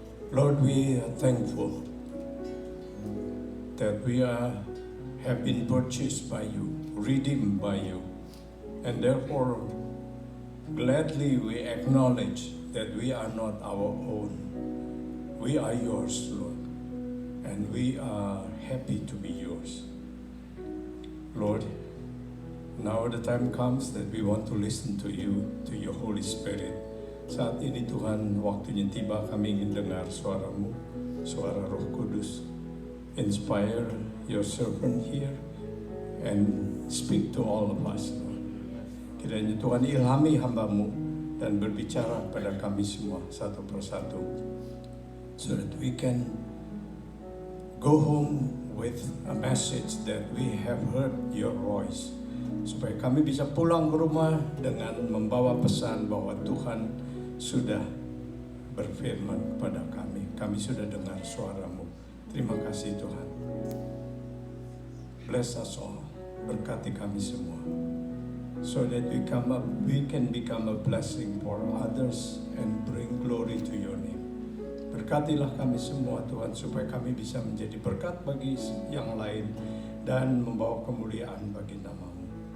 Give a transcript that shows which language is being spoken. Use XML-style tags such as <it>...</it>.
<en>Lord, we are thankful that we have been purchased by You, redeemed by You, and therefore gladly we acknowledge that we are not our own. We are Yours, Lord, and we are happy to be Yours. Lord, now the time comes that we want to listen to You, to Your Holy Spirit.</en> <id>Saat ini Tuhan, waktunya tiba kami ingin dengar suara-Mu, suara Roh Kudus.</id> <en>Inspire Your servant here and speak to all of us, Lord.</en> <id>Kiranya Tuhan ilhami hamba-Mu dan berbicara pada kami semua satu persatu,</id> <en>so that we can go home with a message that we have heard Your voice.</en> <id>Supaya kami bisa pulang ke rumah dengan membawa pesan bahwa Tuhan sudah berfirman kepada kami. Kami sudah dengar suara-Mu. Terima kasih Tuhan.</id> <en>Bless us all.</en> <id>Berkati kami semua.</id> <en>So that we can become a blessing for others and bring glory to Your name.</en> <id>Berkatilah kami semua Tuhan, supaya kami bisa menjadi berkat bagi yang lain dan membawa kemuliaan bagi nama-Mu.</id>